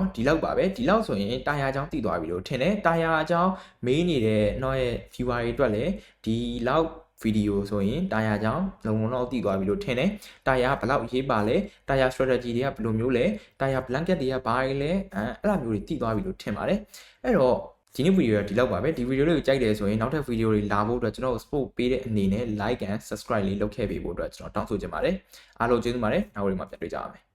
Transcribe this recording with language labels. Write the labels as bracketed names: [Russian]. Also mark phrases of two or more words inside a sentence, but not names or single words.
[Burmese] ဒီလောက်ပါပဲဒီလောက်ဆိုရင်တာယာအကြောင်းသိသွားပြီလို့ထင်တယ်တာယာအကြောင်းမေးနေတဲ့တော့ရဲ့ viewer တွေအတွက်လည်းဒီလောက်ဗီဒီယိုဆိုရင်တာယာအကြောင်းလုံလုံလောက်သိသွားပြီလို့ထင်တယ်တာယာဘယ်လောက်ရေးပါလဲတာယာ strategy တွေကဘယ်လိုမျိုးလဲတာယာ blanket တွေကဘာတွေလဲအဲ့လိုမျိုးတွေသိသွားပြီလို့ထင်ပါတယ်အဲ့တော့ဒီနေ့ဗီဒီယိုကဒီလောက်ပါပဲဒီဗီဒီယိုလေးကိုကြိုက်တယ်ဆိုရင်နောက်ထပ်ဗီဒီယိုတွေလာဖို့အတွက်ကျွန်တော် support ပေးတဲ့အနေနဲ့ [English] like and subscribe [Burmese] လေးလုပ်ခဲ့ပေးဖို့အတွက်ကျွန်တော်တောင်းဆိုချင်ပါတယ်အားလုံးကျေးဇူးပါတယ်နောက်ဝီဒီယိုမှာပြန်တွေ့ကြပါမယ်